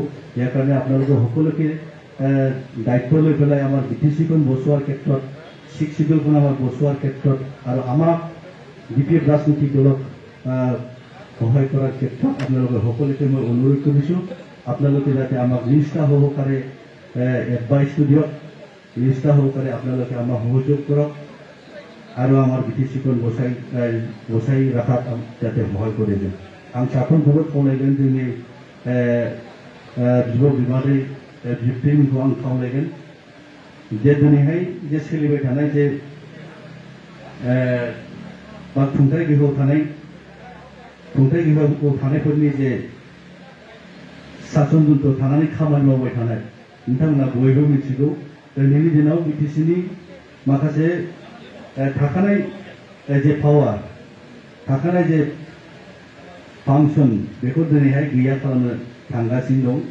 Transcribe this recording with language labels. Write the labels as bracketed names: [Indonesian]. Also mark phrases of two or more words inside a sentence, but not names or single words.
[Assamese] ইয়াৰ কাৰণে আপোনালোকে সকলোকে দায়িত্ব লৈ পেলাই আমাৰ বিটিচিখন বচোৱাৰ ক্ষেত্ৰত সিক্স শিডিউলখন আমাৰ বচোৱাৰ ক্ষেত্ৰত আৰু আমাক বিপিএফ ৰাজনৈতিক দলক সহায় কৰাৰ ক্ষেত্ৰত আপোনালোকে সকলোকে মই অনুৰোধ কৰিছোঁ আপোনালোকে যাতে আমাক নিষ্ঠা সহকাৰে এডভাইচটো দিয়ক, নিষ্ঠা সহকাৰে আপোনালোকে আমাক সহযোগ কৰক আৰু আমাৰ বিটিচিখন বচাই ৰখাত যাতে সহায় কৰি দিওঁ। [Bodo] आं साफ्रोमखौबो खावलायगोन जोंनि बिब' बिमादै बिबथैमोनखौ आं खावलायगोन जे दिनैहाय जे सोलिबाय थानाय जे बा खुंथाय गोहोआव थानायफोरनि जे सासन जन्त्र थानानै खामानि मावबाय थानाय नोंथांमोना बयबो मिथिगौ दिनैनि दिनाव बिटिसिनि माखासे थाखानाय जे पावार थाखानाय जे फांसन बेखौ दिनैहाय गैया खालामनो थांगासिनो दं।